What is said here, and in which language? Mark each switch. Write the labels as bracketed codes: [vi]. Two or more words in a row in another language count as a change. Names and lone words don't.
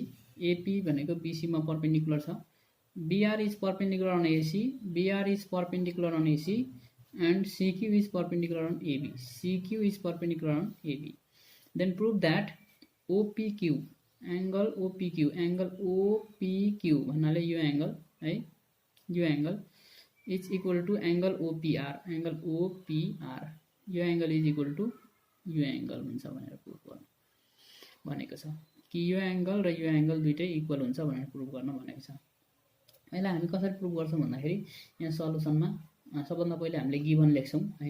[ne] एपी भनेको बीसीमा परपेन्डिकुलर छ। [en] BR is perpendicular on AC, BR is perpendicular on AC and CQ is perpendicular on AB, CQ is perpendicular on AB, सीक्यू इज परपेन्डिकुलर अन एबी। Then prove that OPQ angle OPQ [ne] भन्नाले यो एंगल है, यो [en] angle is equal to angle OPR, [ne] यो एंगल [en] is equal to [ne] यो एंगल हुन्छ भनेर प्रुभ गर्नु भनेको छ कि यो एंगल र यो एंगल दुईटै इक्वल हुन्छ भनेर प्रुभ गर्न भनेको छ। यसलाई हामी कसरी प्रुभ गर्छौं भन्दाखेरि यहाँ सल्युसनमा सबभन्दा पहिले हामीले गिभन लेख्छौं हैन।